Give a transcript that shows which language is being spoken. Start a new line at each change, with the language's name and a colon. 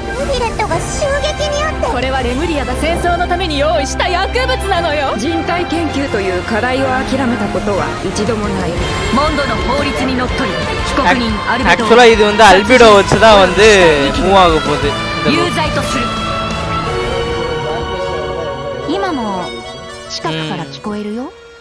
Japanese: ヴィレットが襲撃にあって。これはレムリアが戦争のために用意した薬物なのよ。人体研究という課題を諦めたことは一度もない。モンドの法律にのっとり被告人アルベドを
Tamil: Actually இது வந்து அல்பிடோ வச்சு தான் வந்து மூவ் ஆக போகுது.
Japanese: 有罪とする。今も近くから聞こえるよ。